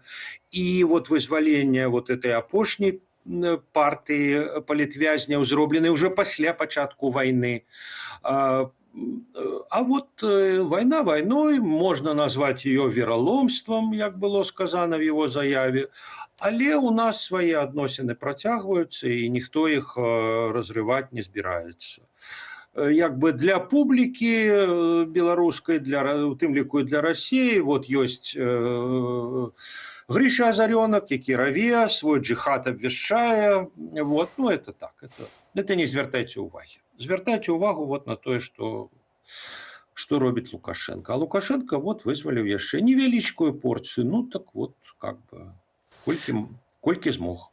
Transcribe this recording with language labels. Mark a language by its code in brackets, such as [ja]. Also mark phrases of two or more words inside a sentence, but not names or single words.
[be] И вот вызваленне [ru] вот этой [be] апошняй партии палітвязняў зроблены уже пасля пачатку войны. [ru] А вот война войной, можно назвать ее вероломством, як было сказано в его заяве, але у нас свои [be] адносіны працягваюцца, [ru] и никто их разрывать не збіраецца. [be] Як бы для публики беларускай, у тым ліку для России, вот есть Гриша Азарёнок, які раве, свой джихад обвяшчае. [ru] Вот, ну это так, это не [be] звяртайце ўвагі. Звяртайце ўвагу вот на тое, што робіць Лукашенко. А Лукашенко вот вызваліў яшчэ невялічкую порцыю, [ru] ну так вот, как бы, [be] колькі змог.